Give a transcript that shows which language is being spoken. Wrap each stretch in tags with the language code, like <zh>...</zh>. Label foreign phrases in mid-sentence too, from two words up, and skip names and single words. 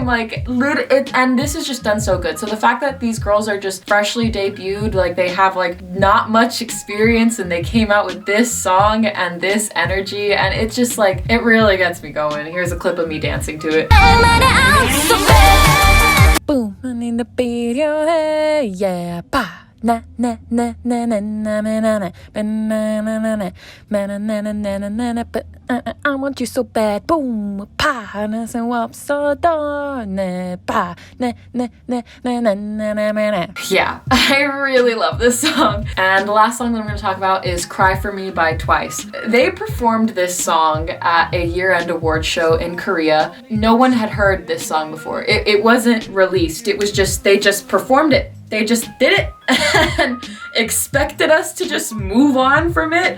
<en>Like, and this is just done so good. So the fact that these girls are just freshly debuted, like they have like not much experience, and they came out with this song and this energy, and it's just like, it really gets me going. Here's a clip of me dancing to it. Boom, in the video, hey, yeah, pa. na na na na na na na na na na but I want you so bad. Boom, pa, na so up so darn, pa, na na na na na na na. Yeah, I really love this song. And the last song that I'm going to talk about is "Cry for Me" by Twice. They performed this song at a year-end award show in Korea. No one had heard this song before. It wasn't released. It was just they just performed it. They just did it and expected us to just move on from it.</en>